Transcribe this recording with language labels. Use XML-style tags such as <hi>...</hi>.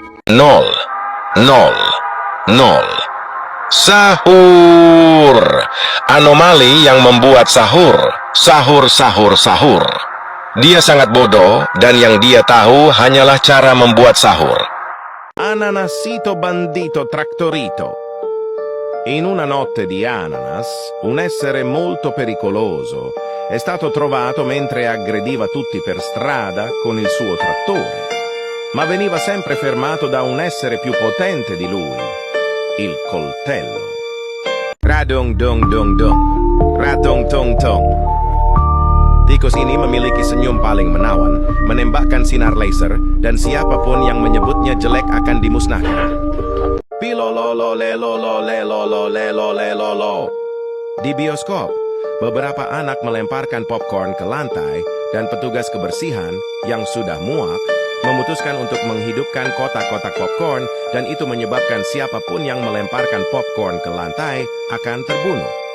<id>0, 0, 0. Sahur. Anomali yang membuat sahur. Sahur, sahur, sahur. Dia sangat bodoh dan yang dia tahu hanyalah cara membuat sahur.</id> <it>Ananasito bandito trattorito. In una notte di ananas, un essere molto pericoloso è stato trovato mentre aggrediva tutti per strada con il suo trattore, ma veniva sempre fermato da un essere più potente di lui, il coltello. Radong dong dong dong, ratong tong tong.</it> <id>Tikus ini memiliki senyum paling menawan, menembakkan sinar laser, dan siapapun yang menyebutnya jelek akan dimusnahkan. Pilololo lelolo lelolo lelolo lelolo. Di bioskop, beberapa anak melemparkan popcorn ke lantai dan petugas kebersihan yang sudah muak memutuskan untuk menghidupkan kotak-kotak popcorn dan itu menyebabkan siapapun yang melemparkan popcorn ke lantai akan terbunuh.</id>